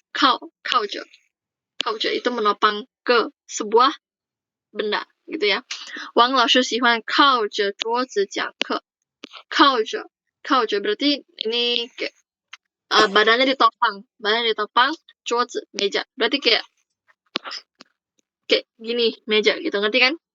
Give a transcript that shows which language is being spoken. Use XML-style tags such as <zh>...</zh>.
<id>Kau itu menopang ke sebuah benda gitu ya.</id> <zh>Wang 老师喜欢靠着桌子讲课。</zh> <id>靠着 berarti ini kayak badannya ditopang,桌子 meja. Berarti kayak gini meja gitu, ngerti kan?</id>